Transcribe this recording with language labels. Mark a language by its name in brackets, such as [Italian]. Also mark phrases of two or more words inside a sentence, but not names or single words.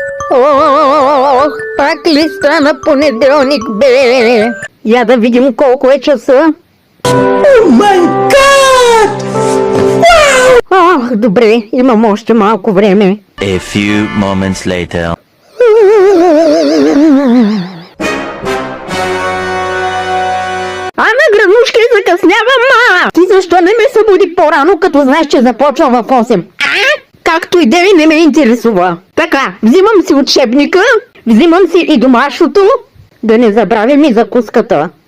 [Bulgarian] Ох, пак ли стана понеделник, бе? Я да видим колко е часа. [English] Oh my god! [Bulgarian] Ох, добре, имам още малко време. [English] A few moments later. [Bulgarian] Ана, гранушки, закъснявам, ма! Ти защо не ме събуди по-рано, като знаеш, че започвам в 8? Както и да ви не ме интересува. Така, взимам си учебника, взимам си и домашното, да не забравим и закуската.